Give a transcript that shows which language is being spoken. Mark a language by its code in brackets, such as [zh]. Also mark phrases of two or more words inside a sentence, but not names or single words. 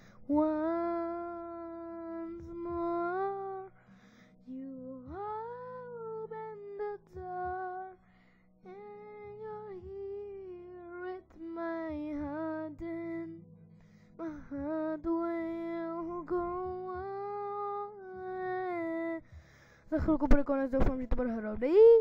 [en] Once more, you open the door, and you're here at my heart, and my heart will go on. [cs] Za chvilku bude konec, doufám, že to bude hrozný.